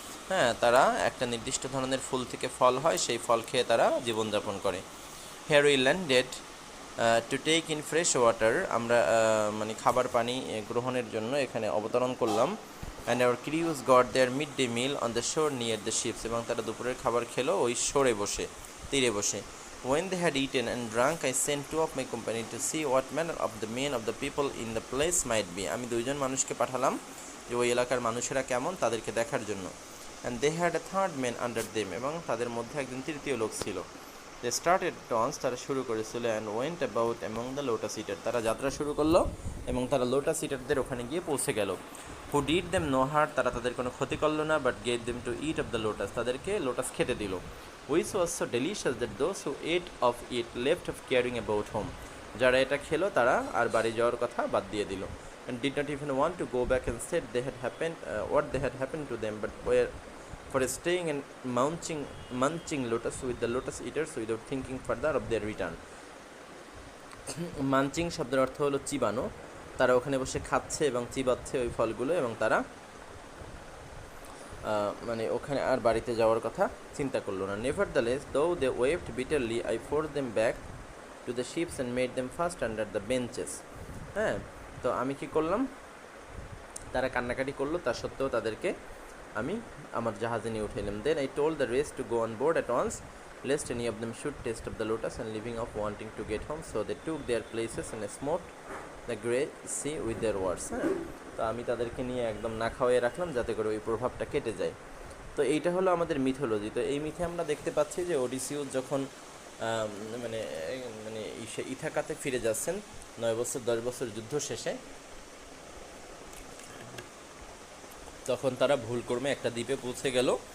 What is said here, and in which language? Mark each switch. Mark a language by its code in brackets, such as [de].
[bn] হ্যাঁ, তারা একটা নির্দিষ্ট ধরনের ফুল থেকে ফল হয়, সেই ফল খেয়ে তারা জীবনযাপন করে। [en] here we landed to take in fresh water, [bn] আমরা মানে খাবার পানি গ্রহণের জন্য এখানে অবতরণ করলাম। [en] and our crews got their mid day meal on the shore near the ships, [bn] এবং তারা দুপুরের খাবার খেলো ওই শোরে বসে, তীরে বসে। [en] When they had eaten and drunk, I sent 2 of my company to see what manner of the men of the people in the place might be. [bn] আমি 2জন মানুষকে পাঠালাম যে ওই এলাকার মানুষেরা কেমন তাদেরকে দেখার জন্য। [en] And they had a third man under them, [bn] এবং তাদের মধ্যে একজন তৃতীয় লোক ছিল। [en] They started at once, [bn] তারা শুরু করেছিল, [en] and went about among the lotus eater, [bn] তারা যাত্রা শুরু করলো এবং তারা লোটাস ইটারদের ওখানে গিয়ে পৌঁছে গেল। [en] Who did them no harm, [bn] তারা তাদের কোনো ক্ষতি করলো না, [en] but gave them to eat of the lotus, [bn] তাদেরকে লোটাস খেতে দিল। [en] Which was so delicious that those who ate of it left of caring about home, [bn] যারা এটা খেলো তারা আর বাড়ি যাওয়ার কথা বাদ দিয়ে দিল। [en] And did not even want to go back and said they had happened what they had happened to them, but were for staying and munching lotus with the lotus eaters without thinking further of their return. [bn] মানচিং শব্দের অর্থ হলো চিবানো, তারা ওখানে বসে খাচ্ছে এবং চিবাচ্ছে ওই ফলগুলো, এবং তারা মানে ওখানে আর বাড়িতে যাওয়ার কথা চিন্তা করলো না। [en] Nevertheless, though they wept bitterly, I forced them back to the ships and made them fast under the benches. [bn] হ্যাঁ, তো আমি কি করলাম, তারা কান্নাকাটি করলো, তা সত্ত্বেও তাদেরকে আমি আমার জাহাজে নিয়ে উঠাইলাম। [en] Then I told the rest to go on board at once, lest any of them should taste of the lotus and leaving off wanting to get home. So they took their places and smote the grey sea with their words. [bn] হ্যাঁ, তো আমি তাদেরকে নিয়ে একদম না খাওয়াই রাখলাম যাতে করে ওই প্রভাবটা কেটে যায়। তো এইটা হলো আমাদের মিথোলজি। তো এই মিথে আমরা দেখতে পাচ্ছি যে ওডিসিউস যখন মানে মানে ইথাকাতে ফিরে যাচ্ছেন 9 বছর 10 বছর যুদ্ধ শেষে, তখন তারা ভুল কর্মে একটা দ্বীপে পৌঁছে গেল।